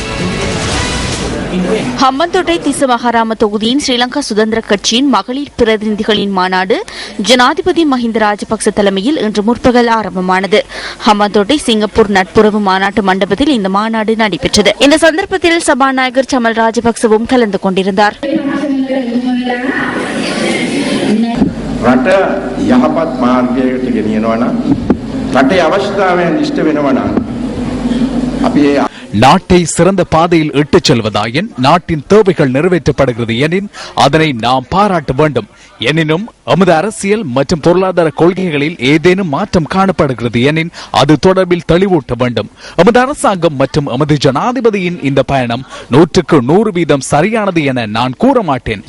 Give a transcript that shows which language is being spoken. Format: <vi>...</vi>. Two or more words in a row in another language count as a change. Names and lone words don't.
<ta>ஹம்பந்தோட்டை திசமகாராம தொகுதியின் ஸ்ரீலங்கா சுதந்திர கட்சியின் மகளிர் பிரதிநிதிகளின் மாநாடு ஜனாதிபதி மஹிந்த ராஜபக்ச தலைமையில் இன்று முற்பகல் ஆரம்பமானது. ஹம்பந்தோட்டை சிங்கப்பூர் நட்புறவு மாநாட்டு மண்டபத்தில் இந்த மாநாடு நடைபெற்றது. இந்த சந்தர்ப்பத்தில் சபாநாயகர் சமல் ராஜபக்சவும் கலந்து கொண்டிருந்தார்.</ta> <si>රට යහපත් මාර්ගයකට ගෙනියනවා නම් රටේ අවශ්‍යතාවයන් ඉෂ්ට වෙනවා නම් අපි</si> <ta>நாட்டை சிறந்த பாதையில் இட்டுச் செல்வதாயின் நாட்டின் தேவைகள் நிறைவேற்றப்படுகிறது எனின் அதனை நாம் பாராட்ட வேண்டும். எனினும் எமது அரசியல் மற்றும் பொருளாதார கொள்கைகளில் ஏதேனும் மாற்றம் காணப்படுகிறது எனின் அது தொடர்பில் தெளிவூட்ட வேண்டும். எமது அரசாங்கம் மற்றும் எமது ஜனாதிபதியின் இந்த பயணம் 100% சரியானது என நான் கூற மாட்டேன்.</ta>